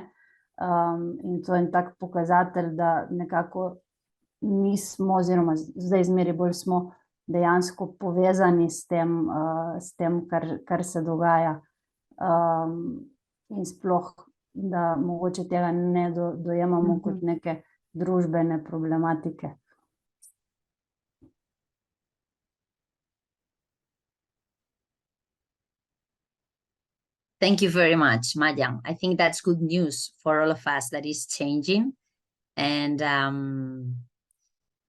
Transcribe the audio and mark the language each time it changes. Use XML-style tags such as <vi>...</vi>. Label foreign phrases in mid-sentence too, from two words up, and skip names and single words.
<sl>In to je en tak pokazatelj, da nekako nismo, oziroma zdaj zmeraj bolj smo dejansko povezani s tem, kar se dogaja. In sploh, da mogoče tega ne dojemamo kot neke družbene problematike.</sl> <en>Thank you very much, Madja. I think that's good news for all of us that is changing.</en>